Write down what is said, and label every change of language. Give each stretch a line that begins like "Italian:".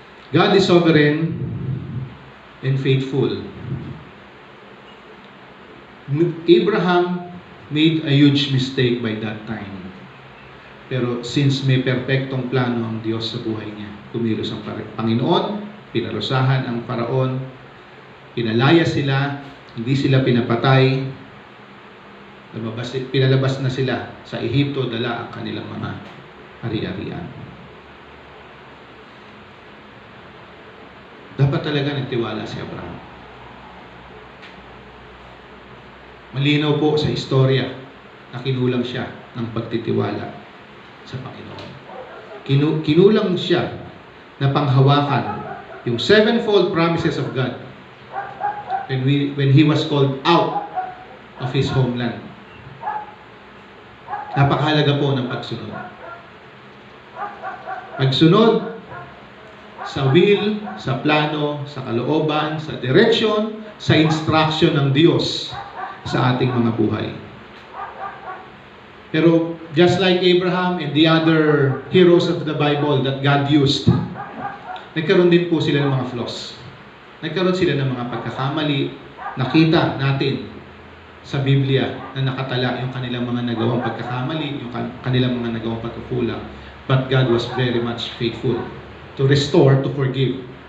English: God is sovereign and faithful. Abraham made a huge mistake by that time.
Filipino: Pero since may perpektong plano ang Diyos sa buhay niya, kumilos ang Panginoon, pinarusahan ang Paraon, pinalaya sila, hindi sila pinapatay, pinalabas na sila sa Ehipto, dala ang kanilang mga ari-arian. Dapat talaga nagtiwala si Abraham. Malinaw po sa istorya na kinulang siya ng pagtitiwala sa Panginoon. Kinulang siya na panghawakan yung
English: sevenfold promises of God when he was called out of his homeland.
Filipino: Napakahalaga po ng pagsunod. Pagsunod sa will, sa plano, sa kalooban, sa direction, sa instruction ng Diyos sa ating mga buhay.
English: Pero just like Abraham and the other heroes of the Bible that God used,
Filipino: nagkaroon din po sila ng mga
English: flaws.
Filipino: Nagkaroon sila ng mga pagkakamali. Nakita natin sa Biblia na nakatala yung kanilang mga nagawang pagkakamali, yung kanilang mga nagawang pagkukulang.
English: But God was very much faithful to restore, to forgive.